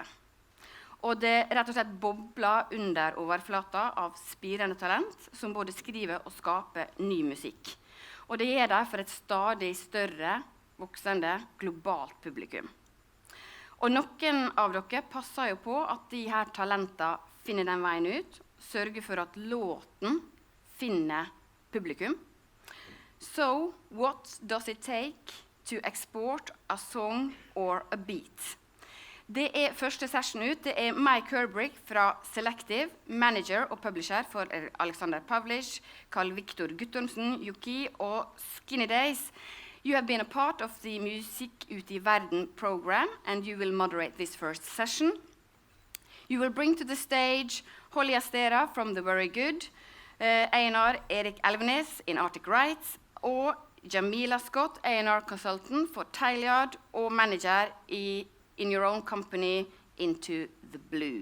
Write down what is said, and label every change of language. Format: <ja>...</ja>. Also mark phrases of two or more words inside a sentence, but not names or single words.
<no>Og det rett og slett bobler under overflata av spirende talent som både skriver og skaper ny musikk. Og det gjør derfor et stadig større, voksende, globalt publikum. Og noen av dere passer jo på at de her talentene finner den veien ut, sørger for at låten finner publikum.</no> <en>So, what does it take to export a song or a beat?</en> <no>Det er første session ut. Det er Mike Herbrick fra Selective, manager og publisher for Alexander Pavlish, Carl Victor Guttormsen, Yuki og Skinny Days.</no> <en>You have been a part of the Musikk Ut i Verden program, and you will moderate this first session. You will bring to the stage Holly Astera from The Very Good, A&R Erik Elvenes in Arctic Rights, og Jamila Scott, A&R consultant for Tileyard og manager in your own company Into the Blue.</en>